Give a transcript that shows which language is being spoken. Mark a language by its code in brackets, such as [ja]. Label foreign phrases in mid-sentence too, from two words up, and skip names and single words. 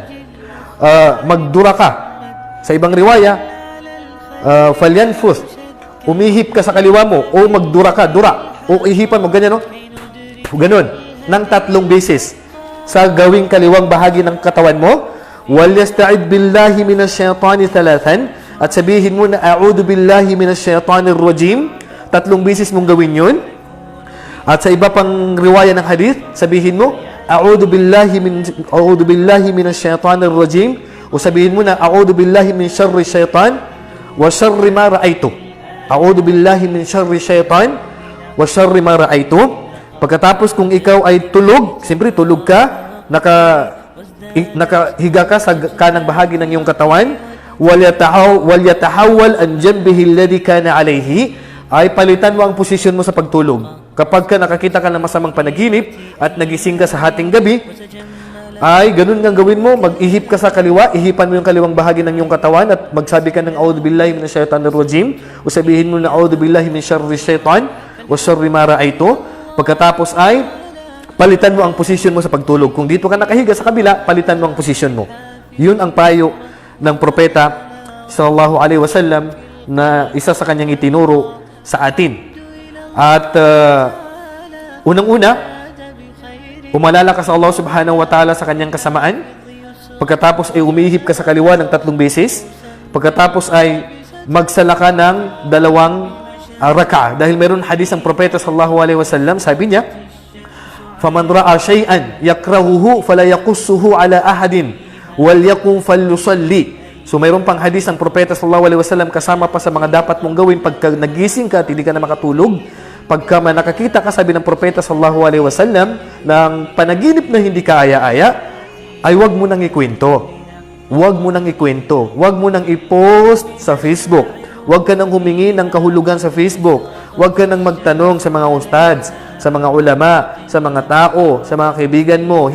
[tl] Magdura ka. Sa ibang riwaya, falyanfuth, umihip ka sa kaliwa mo, o magdura ka, dura, o ihipan mo, ganyan, no? Ganon, ng 3 beses sa gawing kaliwang bahagi ng katawan mo. [ar] وليستعذ بالله من الشيطان ثلاثا, [tl] at sabihin mo na [ar] أعوذ بالله من الشيطان الرجيم, [tl] 3 beses mong gawin yun. At sa iba pang riwaya ng hadith, sabihin mo [ar] أعوذ بالله من الشيطان الرجيم, [tl] o sabihin mo na [ar] أعوذ بالله من شر الشيطان وشر ما رأيت. أعوذ بالله من شر الشيطان وشر ما رأيت. [tl] Pagkatapos kung ikaw ay tulog, siyempre tulog ka, nakahiga ka sa kanang bahagi ng iyong katawan, [ar] وليتحول عن جنبه الذي كان عليه, [tl] ay palitan mo ang posisyon mo sa pagtulog. Kapag ka nakakita ka ng masamang panaginip at nagising ka sa hating gabi, ay ganun nga gawin mo, mag-ihip ka sa kaliwa, ihipan mo yung kaliwang bahagi ng iyong katawan at magsabi ka ng [ar] أعوذ بالله من الشيطان الرجيم, [tl] o sabihin mo na [ar] أعوذ بالله من شر الشيطان وشر ما رأيت. [tl] Pagkatapos ay palitan mo ang posisyon mo sa pagtulog. Kung dito ka nakahiga sa kabila, palitan mo ang posisyon mo. Yun ang payo ng propeta [ar] صلى الله عليه وسلم [tl] na isa sa kanyang itinuro sa atin. At unang-una, umalala ka sa Allah [ar] سبحانه وتعالى [tl] sa kanyang kasamaan. Pagkatapos ay umihip ka sa kaliwa ng 3 beses. Pagkatapos ay magsala ka ng 2 raka. Dahil meron hadis ang propeta [ar] صلى الله عليه وسلم, [tl] sabi niya, [ar] "فمن رأى شيئا يكرهه فلا يقصه على أحد وليقم فليصل." [tl] So mayroon pang hadis ang propeta [ar] صلى الله عليه وسلم [tl] kasama pa sa mga dapat mong gawin pagka nagising ka at hindi ka na makatulog. Pagka nakakita ka, sabi ng propeta [ar] صلى الله عليه وسلم, [tl] ng panaginip na hindi ka aya-aya, ay wag mo nang ikwento. Wag mo nang ikwento. Wag mo nang i-post sa Facebook. Wag ka nang humingi ng kahulugan sa Facebook. Wag ka nang magtanong sa mga ustads, sa mga ulama, sa mga tao, sa mga kaibigan mo.